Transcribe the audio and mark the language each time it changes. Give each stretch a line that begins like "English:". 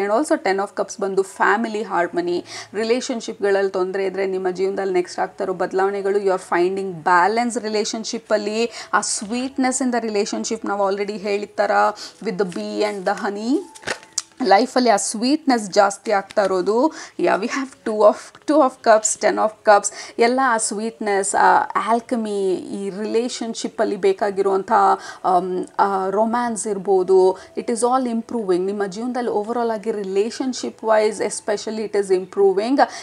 Kannada: And also 10 of Cups ಬಂದು family harmony. ರಿಲೇಷನ್ಶಿಪ್ಗಳಲ್ಲಿ ತೊಂದರೆ ಇದ್ದರೆ ನಿಮ್ಮ ಜೀವನದಲ್ಲಿ ನೆಕ್ಸ್ಟ್ ಆಗ್ತಾ ಇರೋ ಬದಲಾವಣೆಗಳು,
English: you are finding balance
Kannada: ರಿಲೇಷನ್ಶಿಪ್ಪಲ್ಲಿ. ಆ ಸ್ವೀಟ್ನೆಸ್ ಇನ್ ದ ರಿಲೇಷನ್ಶಿಪ್ ನಾವು already ಹೇಳಿರ್ತಾರ with the B and the ಹನಿ. ಲೈಫಲ್ಲಿ ಆ ಸ್ವೀಟ್ನೆಸ್ ಜಾಸ್ತಿ ಆಗ್ತಾ ಇರೋದು.
English: We have 2 of Cups, 10 of Cups.
Kannada: ಎಲ್ಲ ಆ ಸ್ವೀಟ್ನೆಸ್, ಆ ಆಲ್ಕಮಿ, ಈ ರಿಲೇಷನ್ಶಿಪ್ಪಲ್ಲಿ ಬೇಕಾಗಿರುವಂಥ ರೊಮ್ಯಾನ್ಸ್ ಇರ್ಬೋದು,
English: It is all improving.
Kannada: ನಿಮ್ಮ ಜೀವನದಲ್ಲಿ ಓವರಾಲ್ ಆಗಿ relationship wise especially
English: It is improving.